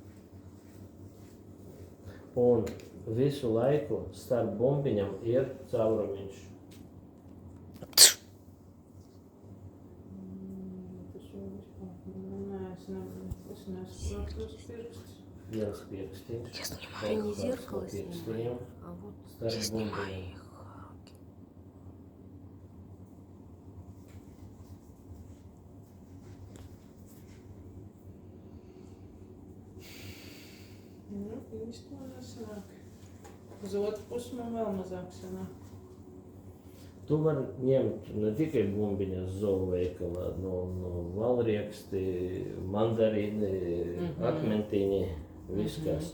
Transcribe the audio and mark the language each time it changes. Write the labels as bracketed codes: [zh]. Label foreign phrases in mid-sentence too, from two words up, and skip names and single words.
[lv] Un visu laiku starp bumbiņam ir caurumiņš. Es nesaprotu tos pirkstus. Viens pirkstiņš. [ru] Я снимаю не зеркало, снимаю, а вот я снимаю их. [lv] Īsti man nesanāk. Uz otru pusi man vēl mazāk sanāk. Tu vari ņemt ne tikai bumbiņas zooveikalā, no valrieksti, mandarīni, akmentiņi, viskas.